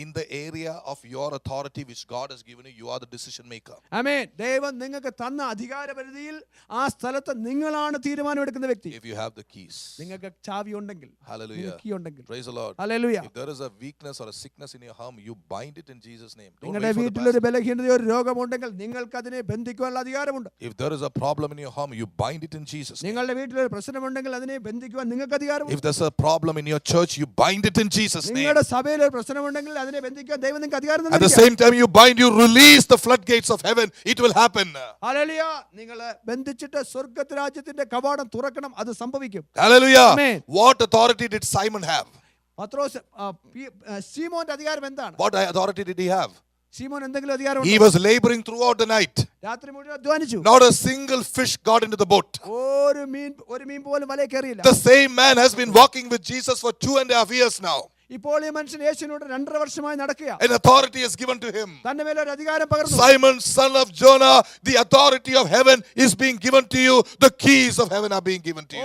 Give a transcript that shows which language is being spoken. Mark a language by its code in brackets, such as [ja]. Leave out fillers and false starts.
[en] In the area of your authority which God has given you, you are the decision maker. [ml] ആമേൻ. ദൈവം നിങ്ങൾക്ക് തന്ന അധികാരപരിധിയിൽ ആ സ്ഥലത്ത് നിങ്ങളാണ് തീരുമാനമെടുക്കുന്ന വ്യക്തി. [en] If you have the keys. [ml] നിങ്ങൾക്ക് ചാവി ഉണ്ടെങ്കിൽ, [en] Hallelujah. [ml] കീ ഉണ്ടെങ്കിൽ. [en] Praise the Lord. [ml] Hallelujah. [en] If there is a weakness or a sickness in your home, you bind it in Jesus' name. Don't [ml] നിങ്ങളുടെ [en] wait for the [ml] വീട്ടിൽ ഒരു [en] pastor. [ml] ബലഹീനതയോ ഒരു രോഗമുണ്ടെങ്കിൽ നിങ്ങൾക്ക് അതിനെ ബന്ധിക്കുവാനുള്ള അധികാരമുണ്ട്. [en] If there is a problem in your home, you bind it in Jesus' name. [ml] നിങ്ങളുടെ വീട്ടിൽ ഒരു പ്രശ്നമുണ്ടെങ്കിൽ അതിനെ ബന്ധിക്കുവാൻ നിങ്ങൾക്ക് അധികാരമുണ്ട്. [en] If there's a problem in your church, you bind it in Jesus' name. [ml] നിങ്ങളുടെ സഭയിൽ ഒരു പ്രശ്നമുണ്ടെങ്കിൽ അതിനെ ബന്ധിക്കാൻ ദൈവം നിങ്ങൾക്ക് അധികാരം [en] At the [ml] തന്നിരിക്കുകയാണ്. [en] same time you bind, you release the floodgates of heaven. It will happen. [ml] Hallelujah. നിങ്ങൾ ബന്ധിച്ചിട്ട് സ്വർഗ്ഗരാജ്യത്തിന്റെ കവാടം തുറക്കണം, അത് സംഭവിക്കും. [en] Hallelujah. Amen. What authority did Simon have? [ml] പത്രോസ് ശീമോന്റെ അധികാരം എന്താണ്? [en] What authority did he have? [ml] ശീമോൻ എന്തെങ്കിലും അധികാരം [en] He was laboring throughout the night. [ml] രാത്രി മുഴുവൻ അധ്വാനിച്ചു. [en] Not a single fish got into the boat. [ml] ഒരു മീൻ പോലും വലയിൽ കയറിയില്ല. [en] The same man has been walking with Jesus for 2.5 years now. [ml] ഇപ്പോൾ ഈ മനുഷ്യൻ യേശുവിനോട് 2.5 വർഷമായി നടക്കുക. [en] An authority is given to him. [ml] തന്റെ മേൽ ഒരു അധികാരം പകർന്നു. [en] Simon, son of Jonah, the authority of heaven is being given to you. The keys of heaven are being given to you.